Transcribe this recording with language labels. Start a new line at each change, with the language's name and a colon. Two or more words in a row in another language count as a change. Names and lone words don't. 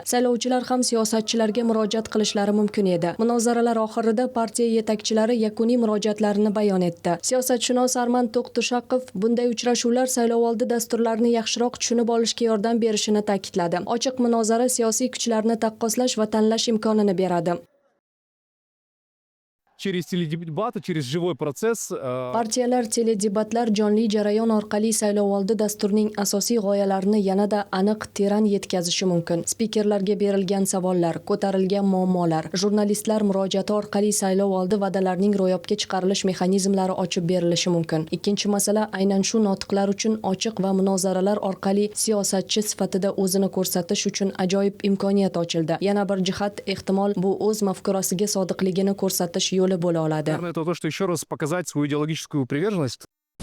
Uzbek: Saylovchilar ham siyosatchilarga murojaat qilishlari mumkin edi. Munozaralar oxirida partiya yetakchilari yakuniy murojaatlarini bayon etdi. Siyosatshunos Arman To'xtushaqov bunday uchrashuvlar saylovoldi dasturlarini yaxshiroq tushunib olishga yordam berishini ta'kidladi. Ochiq munozara siyosiy kuchlarni taqqoslash va tanlash imkonini beradi.
Russian: Через теледебаты, через живой процесс.
Uzbek: Partiyalar teledebatlar jonli jarayon orqali saylovoldi dasturining asosiy g'oyalarini yanada aniq, teran yetkazishi mumkin. Spikerlarga berilgan savollar, ko'tarilgan muammolar, jurnalistlar murojaati orqali saylovoldi va'dalarining ro'yobga chiqarilish mexanizmlari ochib berilishi mumkin. Ikkinchi masala aynan shu notiqlar uchun ochiq va munozaralar orqali siyosatchi sifatida o'zini ko'rsatish uchun ajoyib imkoniyat ochildi. Yana bir jihat, ehtimol bu o'z mafkurasiga sodiqligini ko'rsatish yo'li bo'la oladi.
Russian: Наверное, это то, что еще раз показать свою идеологическую приверженность.